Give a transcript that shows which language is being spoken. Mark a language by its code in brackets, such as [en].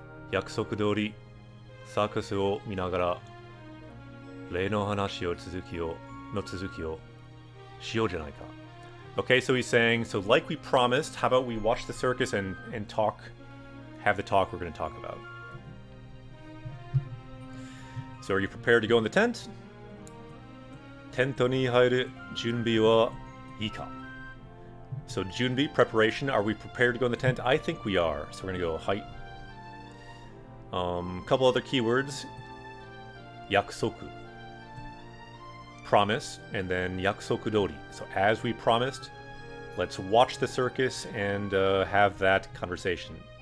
[ja] 約束通りサーカスを見ながら例の話を続きをしようじゃないか. [en] Okay, so he's saying, so like we promised, how about we watch the circus and talk, have the talk we're going to talk about. So are you prepared to go in the tent? [ja] テントに入る準備はいいか? [en] So junbi, preparation, are we prepared to go in the tent? I think we are. So we're going to go height. Couple other keywords. Yakusoku. Promise, and then yakusoku dori. So as we promised, let's watch the circus and have that conversation.